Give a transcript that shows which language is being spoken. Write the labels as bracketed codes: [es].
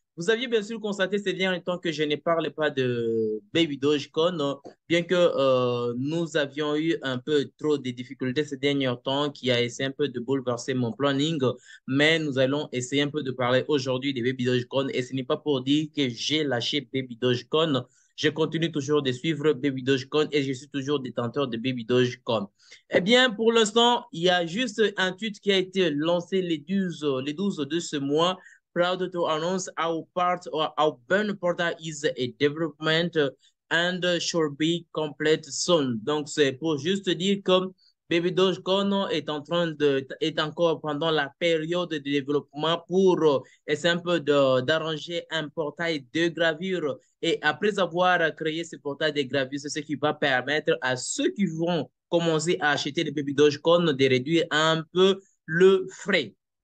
[fr] Vous aviez bien sûr constaté ces derniers temps que je ne parle pas de Baby Dogecoin, bien que nous avions eu un peu trop de difficultés ces derniers temps qui a essayé un peu de bouleverser mon planning, mais nous allons essayer un peu de parler aujourd'hui de Baby Dogecoin et ce n'est pas pour dire que j'ai lâché Baby Dogecoin. Je continue toujours de suivre Baby Dogecoin et je suis toujours détenteur de Baby Dogecoin. Eh bien, pour l'instant, il y a juste un tweet qui a été lancé les 12 de ce mois. [en] Proud to announce our part or our burn portal is a development and should be complete soon. [fr] Donc, c'est pour juste dire que Baby Dogecoin est encore pendant la période de développement pour essayer un peu d'arranger un portail de gravure. Et après avoir créé ce portail de gravure, c'est ce qui va permettre à ceux qui vont commencer à acheter des Baby Dogecoin de réduire un peu le frais.